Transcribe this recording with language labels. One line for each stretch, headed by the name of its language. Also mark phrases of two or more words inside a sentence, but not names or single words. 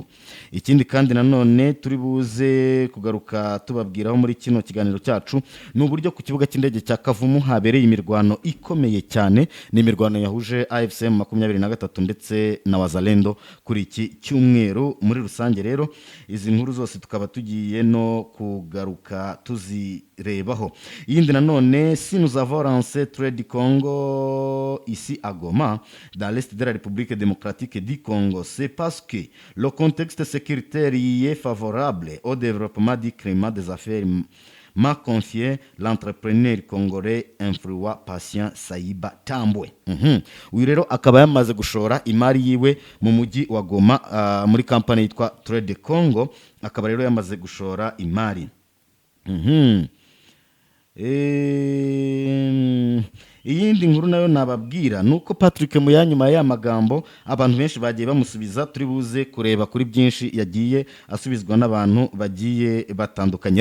Kinyarwanda: Ikindi kandi nanone turi buze kugaruka tubabwiraho muri kino kiganiro cyacu n'uburyo ku kibuga cy'indege cya Kavumu habereye imirwano ikomeye cyane. Ni imirwano yahuje AFCM 23 ndetse na Wazalendo kuri iki cyumweru. Muri rusange rero izi nkuru zose tukaba tugiye no kugaruka tuzirebaho. Yindi nanone,
French: si nous avons lancé trade Congo ici à Goma, dans l'est de la République démocratique du Congo, c'est parce que le contexte sécuritaire y est favorable au développement du climat des affaires, m'a confié l'entrepreneur congolais influent patient Saiba Tambwe.
Kinyarwanda: Uyu rero akaba yamaze gushora imari yiwe mu mujyi wa Goma muri kampani yitwa Trade Congo, akaba rero yamaze gushora imari. Iyindi nkuru nayo nababwira nuko Patrick Muyaya nyuma ya magambo abantu benshi bagiye bamusubiza, turi buze kureba kuri byinshi yagiye asubizwa n'abantu bagiye batandukanye.